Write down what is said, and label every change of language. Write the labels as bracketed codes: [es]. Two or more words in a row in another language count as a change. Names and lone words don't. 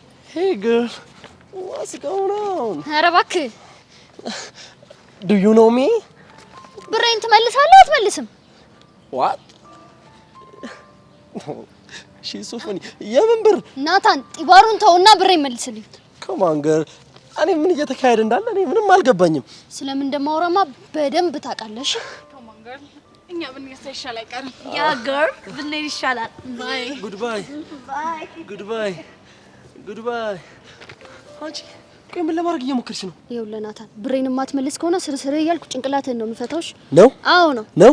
[en] Hey girl, what's going on? [am] ኧረ እባክህ [en] Do you know me? [am] ብሬን ትመልሳለህ አትመልስም? [en] What? She's so funny. [am] የምን ብር? ናታን ጢባሩን ተውና ብሬን መልስልኝ። [en] Come on girl. [am] እኔ ምን እየተካሄደ እንዳለ እኔ ምንም አልገባኝም። ስለምን እንደማወራማ በደንብ ታውቃለሽ። [en] Come on girl. [am] እኛ ብንገሳ ይሻል አይቀርም። ያ girl ብንሄድ ይሻላል። ባይ [en] Goodbye. ባይ Goodbye. Goodbye. [am] አንቺ ቆይ ምን ለማድረግ እየሞከርሽ ነው? ይኸውልህ ናታን ብሬን የማትመልስ ከሆነ ስርስር እያልኩ ጭንቅላትህን ነው የምፈታውሽ። ነው? አዎ ነው። ነው?